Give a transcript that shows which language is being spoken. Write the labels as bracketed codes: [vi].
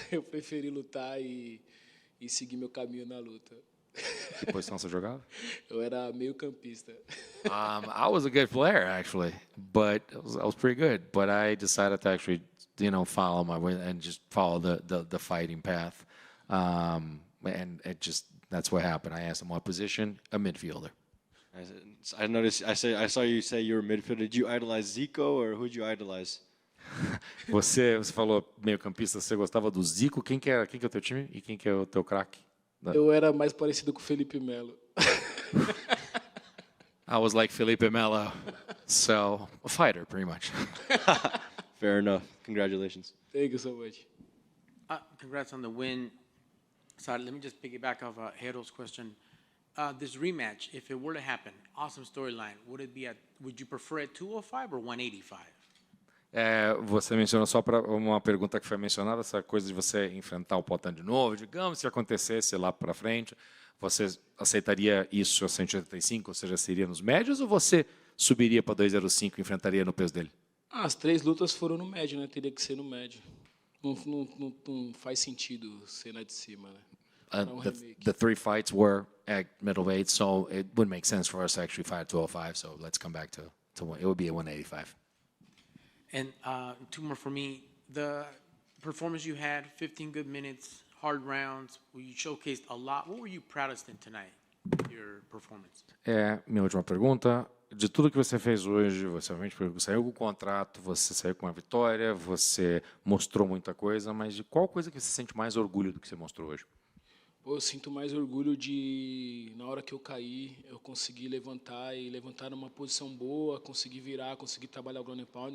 [pt] Eu preferi lutar e seguir meu caminho na luta. Que posição você jogava? Eu era meio campista. [en] I was a good player, actually, but I was pretty good. But I decided to actually, follow my way and just follow the fighting path. And that's what happened. I asked him what position, a midfielder. I noticed. I saw you say you were a midfielder. Did you idolize Zico, or who'd you idolize? [pt] Você falou meio campista, você gostava do Zico. Quem que é o teu time e quem que é o teu craque? Eu era mais parecido com o Felipe Melo. [en] I was like Felipe Melo, so a fighter, pretty much. Fair enough. Congratulations. Thank you so much. Congrats on the win. Sorry, let me just piggyback off Hero's question. This rematch, if it were to happen, awesome storyline. Would you prefer it 205 or 185? [pt] Você mencionou só para uma pergunta que foi mencionada, essa coisa de você enfrentar o Poatan de novo, digamos, se acontecesse lá para frente, você aceitaria isso a 185, ou seja, seria nos médios, ou você subiria para 205 e enfrentaria no peso dele? As 3 lutas foram no médio, né? Teria que ser no médio. Não faz sentido ser na de cima, né? [en] The 3 fights were at middleweight, so it wouldn't make sense for us to actually fight at 205, so let's come back to it would be a 185. And 2 more for me. The performance you had, 15 good minutes, hard rounds, where you showcased a lot. What were you proudest in tonight, your performance? [pt] Minha última pergunta. De tudo que você fez hoje, você realmente saiu com o contrato, você saiu com uma vitória, você mostrou muita coisa, mas de qual coisa que você sente mais orgulho do que você mostrou hoje? Eu sinto mais orgulho de, na hora que eu caí, eu consegui levantar numa posição boa, consegui virar, consegui trabalhar o ground and pound.